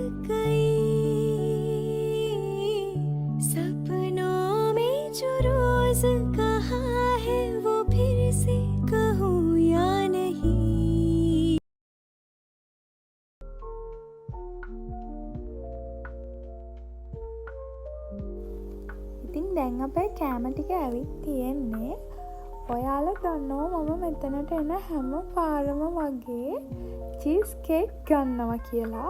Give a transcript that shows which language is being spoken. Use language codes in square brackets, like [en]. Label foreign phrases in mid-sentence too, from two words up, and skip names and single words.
[hi] कई सपनों में जो रोज कहा है वो फिर से कहूँ या नहीं. [si] ඉතින් දැන් අපේ කෑම ටික ඇවිත් තියෙන්නේ. ඔයාලා දන්නවා මම මෙතනට එන හැම පාරම වගේ චීස් කේක් ගන්නවා කියලා.